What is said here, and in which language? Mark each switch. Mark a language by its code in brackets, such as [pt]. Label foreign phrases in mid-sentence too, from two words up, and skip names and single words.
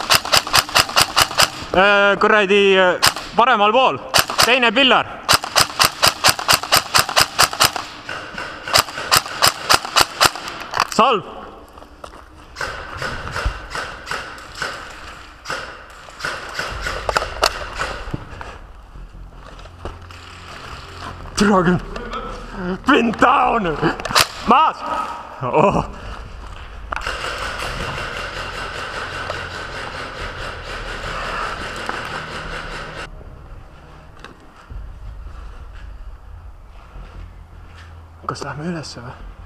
[et] Kuradi paremal pool. Teine pillar. Salv! Dragon! [en] Pin down! [et] Maas! Oh. Kas lähme ülesse või?